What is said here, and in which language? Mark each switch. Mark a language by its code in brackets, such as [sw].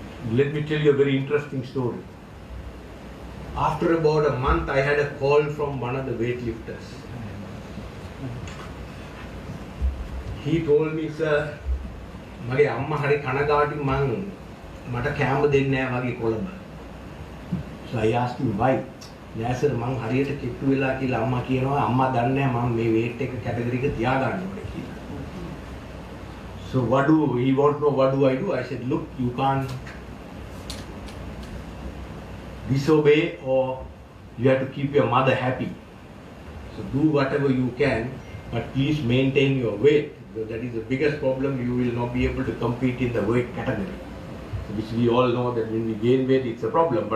[en] Let me tell you a very interesting story. After about a month, I had a call from one of the weightlifters. He told me, sir, [si] mage amma hari kanagati mata kෑම දෙන්නේ නැහැ වගේ Colombo. [en] So I asked him why. [si] නෑ sir මං හරියට කිට්ටු වෙලා කියලා අම්මා කියනවා අම්මා දන්නේ නැහැ මම මේ weight එක category එක තියාගන්න ඕනේ කියලා. [en] So he wants to know what do I do? I said, look, you can't disobey or you have to keep your mother happy. So do whatever you can, but please maintain your weight. Because that is the biggest problem. You will not be able to compete in the weight category, which we all know that when we gain weight, it's a problem.